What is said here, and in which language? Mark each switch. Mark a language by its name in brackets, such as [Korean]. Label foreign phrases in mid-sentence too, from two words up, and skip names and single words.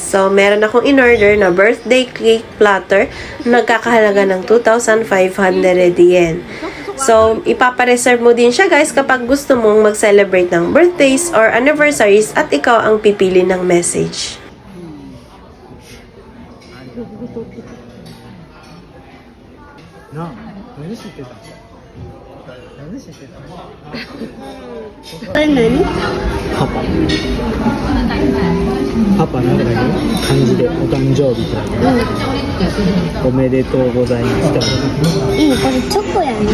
[Filipino] So, meron akong in-order na [English] birthday cake platter [Filipino] na nagkakahalaga ng 2,500 yen. So, ipapareserve mo din siya guys kapag gusto mong mag-celebrate ng [English] birthdays or anniversaries [Filipino] at ikaw ang pipili ng message. [English] No, [Japanese] 何知ってた？何知ってた？何？パパ。パパなんかだけ漢字でお誕生日とおめでとうございますって。これチョコやね。